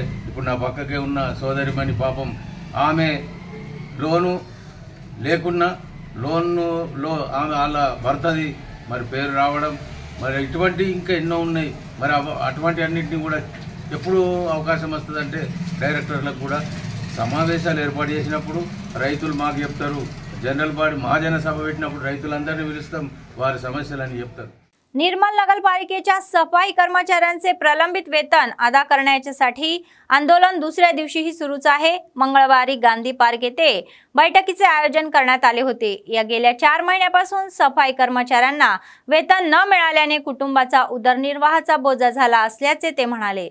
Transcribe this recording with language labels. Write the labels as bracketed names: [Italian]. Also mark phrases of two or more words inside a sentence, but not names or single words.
[Telugu] ఇప్పుడు నా పక్కకే ఉన్న సోదరిమణి పాపం ఆమె లోను లేకున్నా లోన్లో ఆమె వాళ్ళ భర్తది మరి పేరు రావడం మరి ఇటువంటి ఇంకా ఎన్నో ఉన్నాయి। మరి అటువంటి అన్నింటినీ కూడా ఎప్పుడు అవకాశం వస్తుందంటే డైరెక్టర్లకు కూడా సమావేశాలు ఏర్పాటు చేసినప్పుడు రైతులు మాకు చెప్తారు, [English] general body [Telugu] మహాజన సభ పెట్టినప్పుడు రైతులందరినీ పిలుస్తాం, వారి समस्याలని చెప్తారు। [Marathi] निर्मल नगरपालिकेच्या सफाई कर्मचाऱ्यांचे प्रलंबित वेतन अदा करण्यासाठी आंदोलन दुसऱ्या दिवशीही सुरूच आहे। मंगळवारी गांधी पार्क येथे बैठकीचे आयोजन करण्यात आले होते। या गेल्या 4 महिन्यापासून सफाई कर्मचाऱ्यांना वेतन न मिळाल्याने कुटुंबाचा उदरनिर्वाहाचा बोजा झाला असल्याचे ते म्हणाले।